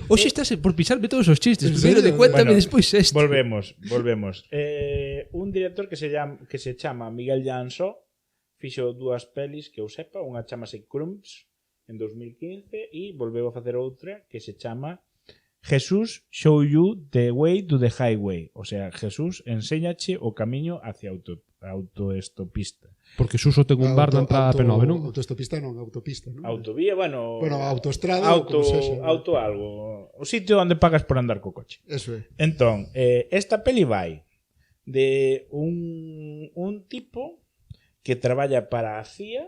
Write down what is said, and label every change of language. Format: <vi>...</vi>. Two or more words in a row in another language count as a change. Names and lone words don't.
<gl>Oxe estás por pisarme todos os chistes. Primeiro de cuéntame, despois este. Volvemos. Un director que se chama Miguel Jansó fixo dúas pelis que eu sepa. Unha chamase Crumbs en 2015 e volveu a facer outra que se chama Jesús show you the way to the highway.</gl> <es>O sea,</es> <gl>Jesús enséñache o camiño hacia autoestopista. Porque Suso ten un bar na entrada P9, non? Autoestopista non, autopista, non? Autovía, bueno, autoestrada auto algo. O sitio onde pagas por andar co coche. Eso é. Entón, esta peli vai de un tipo que traballa para a CIA.</gl>